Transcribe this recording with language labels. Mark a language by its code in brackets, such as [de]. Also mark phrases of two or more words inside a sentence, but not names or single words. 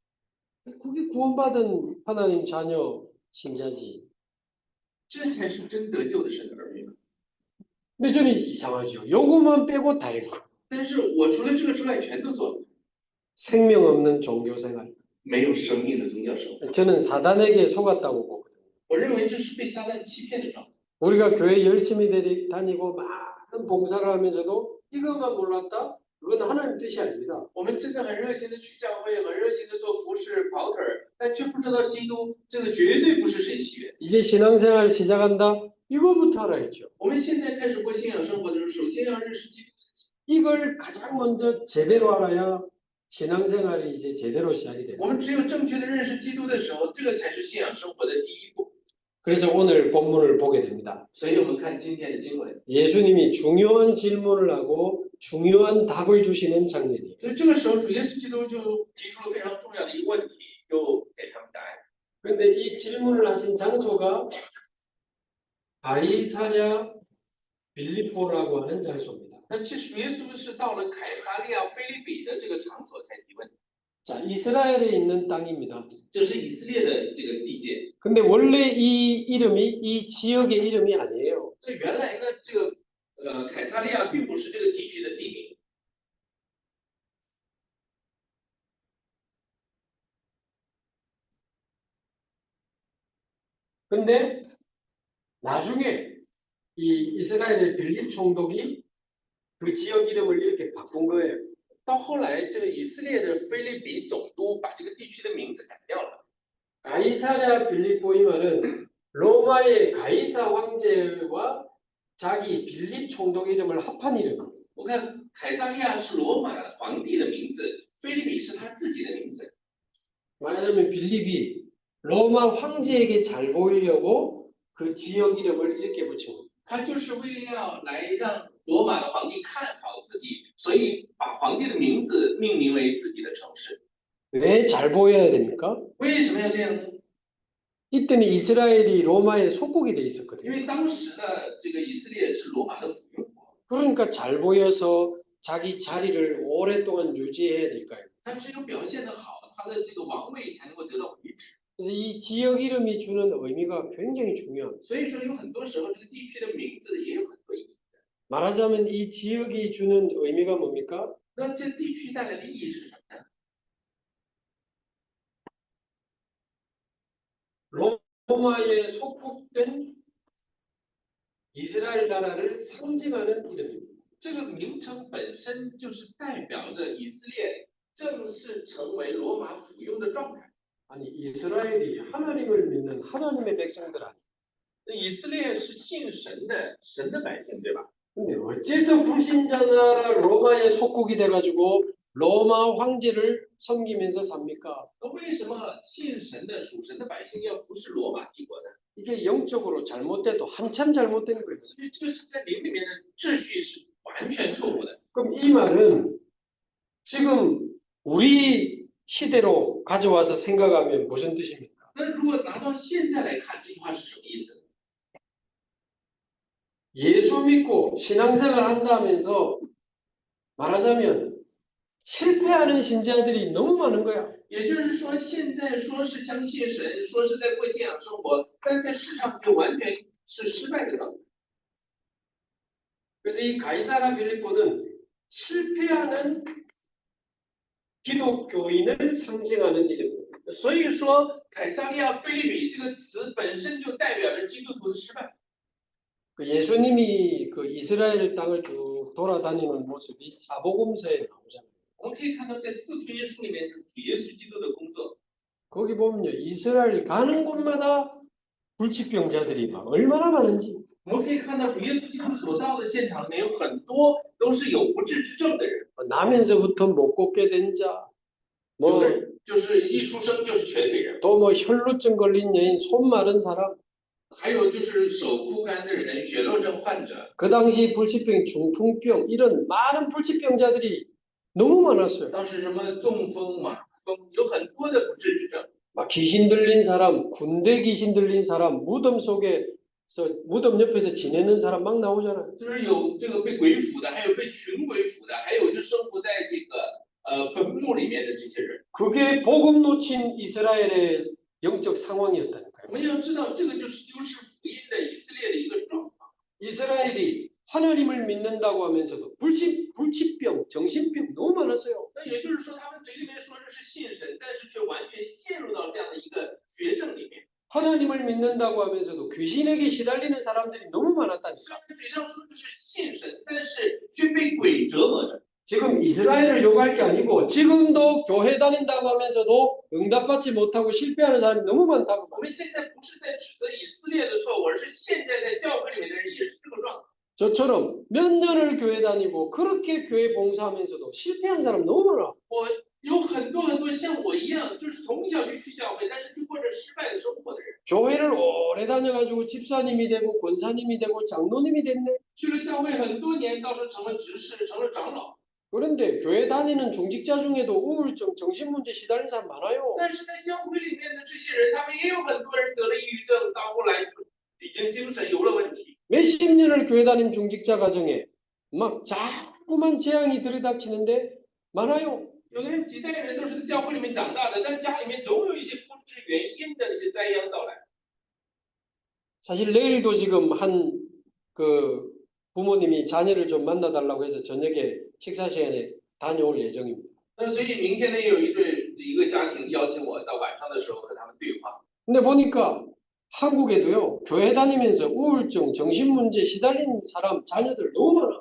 [ko] 그게 구원받은 하나님 자녀 신자지. [zh] 这才是真得救的神的儿女。 [ko] 근데 저는 이상하죠. 요것만 빼고 다 했고 [zh] 但是我除了这个之外，全都做了， [ko] 생명 없는 종교 생활. [zh] 没有生命的宗教生活。 [ko] 저는 사단에게 속았다고 보거든요. [zh] 我认为这是被撒旦欺骗的状态。 [ko] 우리가 교회 열심히 다니고 많은 봉사를 하면서도 이것만 몰랐다? 그건 하나님 뜻이 아닙니다. [zh] 我们真的很热心的去教会，很热心的做服饰、跑腿儿，但却不知道基督，这个绝对不是神喜悦。 [ko] 이제 신앙생활 시작한다? 이거부터 알아야죠. [zh] 我们现在开始过信仰生活的时候，首先要认识基督。 [ko] 이걸 가장 먼저 제대로 알아야 신앙생활이 이제 제대로 시작이 돼요. [zh] 我们只有正确的认识基督的时候，这个才是信仰生活的第一步。 [ko] 그래서 오늘 본문을 보게 됩니다. [zh] 所以我们看今天的经文， [ko] 예수님이 중요한 질문을 하고 중요한 답을 주시는 장면이에요. [zh] 所以这个时候主耶稣基督就提出了非常重要的一个问题，又给他们答案。 [ko] 그런데 이 질문을 하신 장소가 가이사랴 빌립보라고 하는 장소입니다. [zh] 那其实主耶稣是到了凯撒利亚菲利比的这个场所才提问， [ko] 자, 이스라엘에 있는 땅입니다. [zh] 这是以色列的这个地界。 [ko] 근데 원래 이 이름이 이 지역의 이름이 아니에요. [zh] 这原来呢，这个凯撒利亚并不是这个地区的地名， [ko] 근데 나중에 이 이스라엘의 빌립 총독이 그 지역 이름을 이렇게 바꾼 거예요. [zh] 到后来这个以色列的菲利比总督把这个地区的名字改掉了。 [ko] 가이사랴 빌립보 이 말은 로마의 가이사 황제와 자기 빌립 총독 이름을 합한 이름이에요. [zh] 我看凯撒利亚是罗马皇帝的名字，菲利比是他自己的名字。 [ko] 말하자면 빌립이 로마 황제에게 잘 보이려고 그 지역 이름을 이렇게 붙인 거예요. [zh] 他就是为了要来让罗马的皇帝看好自己，所以把皇帝的名字命名为自己的城市。 [ko] 왜 잘 보여야 됩니까? [zh] 为什么要这样呢？ [ko] 이때는 이스라엘이 로마의 속국이 돼 [zh] 因 [ko] 있었거든요. [zh] 为当时呢，这个以色列是罗马的附庸国， [ko] 그러니까 잘 보여서 자기 자리를 오랫동안 유지해야 될까요? [zh] 他只有表现得好，他的这个王位才能够得到维持。 [ko] 그래서 이 지역 이름이 주는 의미가 굉장히 중요합니다. [zh] 所以说，有很多时候这个地区的名字也有很多意义。 [ko] 말하자면 이 지역이 주는 의미가 뭡니까? [zh] 那这地区带来的意义是什么呢？ [ko] 로마에 속국된 이스라엘 나라를 상징하는 이름입니다. [zh] 这个名称本身就是代表着以色列正式成为罗马附庸的状态。 [ko] 아니 이스라엘이 하나님을 믿는 하나님의 백성들 아니에요. [zh] 那以色列是信神的百姓，对吧？ [ko] 근데 어째서 불신자 나라 로마의 속국이 돼가지고 로마 황제를 섬기면서 삽니까? [zh] 那为什么信神的属神的百姓要服侍罗马帝国呢？ [ko] 이게 영적으로 잘못돼도 한참 잘못된 거예요. [zh] 所以这个是在灵里面的秩序是完全错误的。 [ko] 그럼 이 말은 지금 우리 시대로 가져와서 생각하면 무슨 뜻입니까? [zh] 那如果拿到现在来看，这句话是什么意思？ [ko] 예수 믿고 신앙생활 한다면서 말하자면 실패하는 신자들이 너무 많은 거야. [zh] 也就是说，现在说是相信神，说是在过信仰生活，但在世上却完全是失败的状态。 [ko] 그래서 이 가이사라 빌립보는 실패하는 기독교인을 상징하는 이름입니다. [zh] 所以说，凯撒利亚菲利比这个词本身就代表着基督徒的失败。 [ko] 그 예수님이 그 이스라엘 땅을 쭉 돌아다니는 모습이 사복음서에 나오잖아요. [zh] 我们可以看到，在四福音书里面，主耶稣基督的工作， [ko] 거기 보면요, 이스라엘 가는 곳마다 불치병자들이 막 얼마나 많은지. [zh] 我们可以看到主耶稣基督所到的现场里面有很多都是有不治之症的人， [ko] 나면서부터 못 걷게 된 자, [zh] 有 뭐 的人就是一出生就是瘸腿人， [ko] 또 뭐 혈루증 걸린 여인, 손 마른 사람. [zh] 还有就是手枯干的人、血漏症患者。 [ko] 그 당시 불치병, 중풍병 이런 많은 불치병자들이 너무 많았어요. [zh] 当时什么中风、马蜂，有很多的不治之症。 [ko] 막 귀신 들린 사람, 군대 귀신 들린 사람, 무덤 속에 그래서 무덤 옆에서 지내는 사람 막 나오잖아요. [zh] 就是有这个被鬼附的，还有被群鬼附的，还有就生活在这个坟墓里面的这些人。 [ko] 그게 복음 놓친 이스라엘의 영적 [zh] 我 [ko] 상황이었다니까요. [zh] 们要知道，这个就是丢失福音的以色列的一个状况。 [ko] 이스라엘이 하나님을 믿는다고 하면서도 불치병, 정신병 너무 많았어요. [zh] 那也就是说，他们嘴里面说的是信神，但是却完全陷入到这样的一个绝症里面。 [ko] 하나님을 믿는다고 하면서도 귀신에게 시달리는 사람들이 너무 [zh] 虽 [ko] 많았다니까. [zh] 然嘴上说的是信神，但是却被鬼折磨着。 [ko] 지금 이스라엘을 욕할 게 아니고 지금도 교회 다닌다고 하면서도 응답받지 못하고 실패하는 사람이 너무 많다고. [zh] 我们现在不是在指责以色列的错误，而是现在在教会里面的人也是这个状态。 [ko] 저처럼 몇 년을 교회 다니고 그렇게 교회 봉사하면서도 실패한 사람 너무 많아. [zh] 我有很多像我一样，就是从小就去教会，但是却过着失败的生活的人。 [ko] 교회를 오래 다녀가지고 집사님이 되고 권사님이 되고 장로님이 됐네. [zh] 去了教会很多年，到时候成了执事，成了长老。 [ko] 그런데 교회 다니는 중직자 중에도 우울증, 정신문제 시달리는 사람 많아요. [zh] 但是在教会里面的这些人，他们也有很多人得了抑郁症，到后来就已经精神有了问题。 [ko] 몇십 년을 교회 다닌 중직자 가정에 막 자꾸만 재앙이 들이닥치는데 많아요. [zh] 有的人几代人都是在教会里面长大的，但是家里面总有一些不知原因的那些灾殃到来。 [ko] 사실 내일도 지금 한 그 부모님이 자녀를 좀 만나달라고 해서 저녁에 식사 시간에 다녀올 예정입니다. [zh] 那所以明天呢，有一个家庭邀请我到晚上的时候和他们对话。 [ko] 근데 보니까 한국에도요, 교회 다니면서 우울증, 정신문제 시달린 사람, 자녀들 너무 많아.